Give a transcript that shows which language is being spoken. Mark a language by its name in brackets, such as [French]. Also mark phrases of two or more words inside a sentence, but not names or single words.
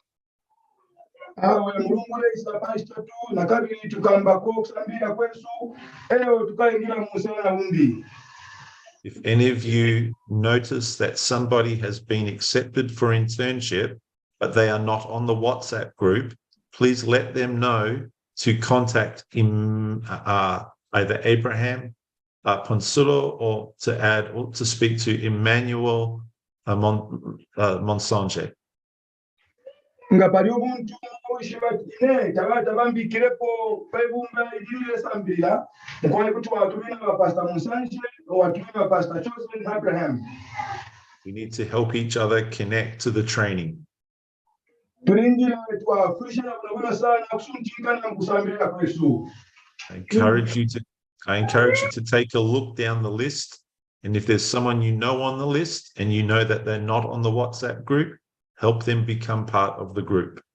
[English] If any of you notice that somebody has been accepted for internship, but they are not on the WhatsApp group, please let them know to contact either Abraham Ponsulo or to speak to Emmanuel Monsonge. [Bemba] Nga pali omuntu ine tabambikirepo pebumba idile sambira mukole kuti watumina Pastor Monsonge or watumina Pastor Chosen Abraham. [English] We need to help each other connect to the training. I encourage you to take a look down the list, and if there's someone you know on the list and you know that they're not on the WhatsApp group, help them become part of the group.